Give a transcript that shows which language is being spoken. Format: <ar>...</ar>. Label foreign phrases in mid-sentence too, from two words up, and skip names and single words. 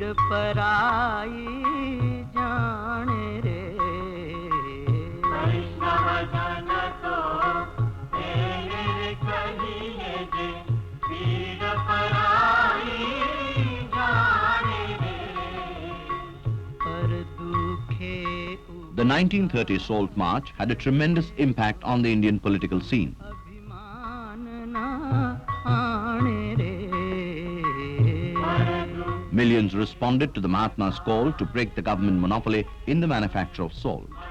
<gu>પરાઈ જાણે રે। વૈષ્ણવ જન તો તેરે કહિએ જે પીર પરાઈ જાણે રે। પર દુઃખે</gu> <en>The 1930 Salt March had a tremendous impact on the Indian political scene. Millions responded to the Mahatma's call to break the government monopoly in the manufacture of salt.</en>